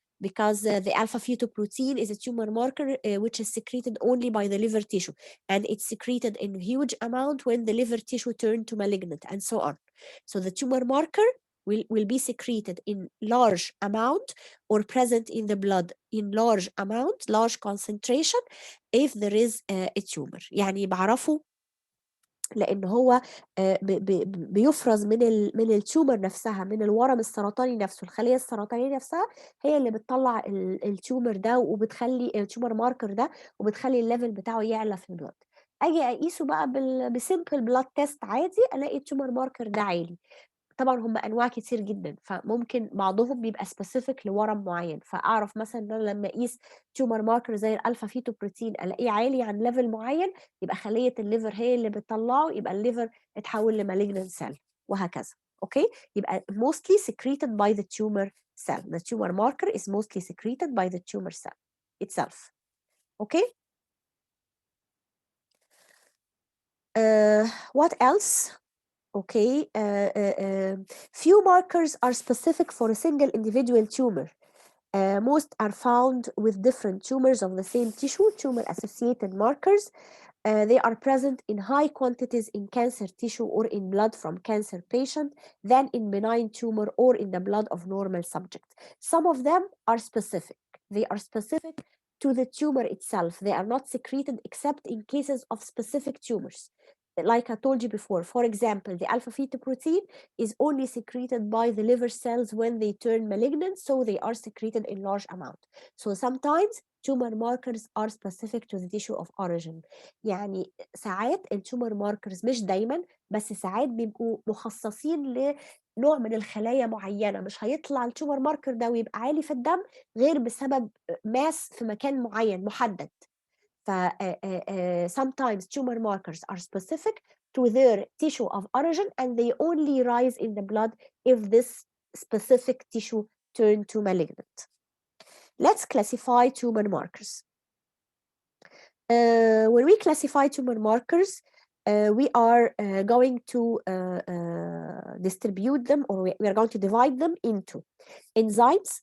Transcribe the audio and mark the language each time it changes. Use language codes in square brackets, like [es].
[en] because the alpha-fetoprotein is a tumor marker which is secreted only by the liver tissue, and it's secreted in huge amount when the liver tissue turn to malignant, and so on. So the tumor marker will be secreted in large amount or present in the blood in large amount, large concentration, if there is a tumor. [ar] يعني بعرفه لان هو بيفرز من التيومر نفسها، من الورم السرطاني نفسه، الخليه السرطانيه نفسها هي اللي بتطلع التيومر ده، وبتخلي التيومر ماركر ده، وبتخلي الليفل بتاعه يعلى في البلد. اجي اقيسه بقى بسيمبل بلاد تيست عادي، الاقي التيومر ماركر ده عالي. طبعا هم انواع كتير جدا، فممكن بعضهم بيبقى سبيسيفيك لورم معين، فاعرف مثلا ان انا لما اقيس تيومر ماركر زي الالفا فيتوبروتين الاقيه عالي عن ليفل معين، يبقى خليه الليفر هي اللي بتطلعه، يبقى الليفر اتحول لمالجنان سيل، وهكذا. [en] okay, [ar] يبقى [en] mostly secreted by the tumor cell. The tumor marker is mostly secreted by the tumor cell itself. Okay. What else? Okay, few markers are specific for a single individual tumor. Most are found with different tumors of the same tissue, tumor-associated markers. They are present in high quantities in cancer tissue or in blood from cancer patient than in benign tumor or in the blood of normal subject. Some of them are specific. They are specific to the tumor itself. They are not secreted except in cases of specific tumors. Like I told you before, for example, the alpha-fetoprotein is only secreted by the liver cells when they turn malignant, so they are secreted in large amount. So sometimes tumor markers are specific to the tissue of origin. [ar] يعني ساعات التومر ماركرز، مش دايما بس ساعات بيبقوا مخصصين لنوع من الخلايا معينه، مش هيطلع التومر ماركر ده ويبقى عالي في الدم غير بسبب ماس في مكان معين محدد. [en] ف sometimes tumor markers are specific to their tissue of origin and they only rise in the blood if this specific tissue turn to malignant. Let's classify tumor markers. When we classify tumor markers, we are going to distribute them, or we are going to divide them into enzymes.